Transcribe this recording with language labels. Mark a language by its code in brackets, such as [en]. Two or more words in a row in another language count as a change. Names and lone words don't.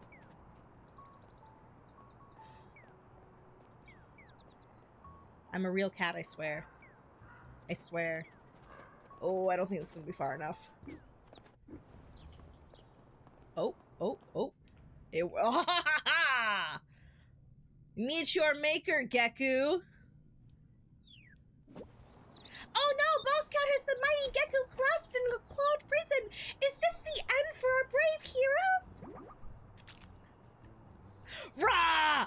[en] I'm a real cat, I swear. I swear. Oh, I don't think it's gonna be far enough. Oh, oh, oh. It, oh, ha, ha, ha! Meet your maker, Geku. Oh no, Boss Cat has the mighty Geku clasped in a clawed prison. Is this the end for our brave hero? Rah!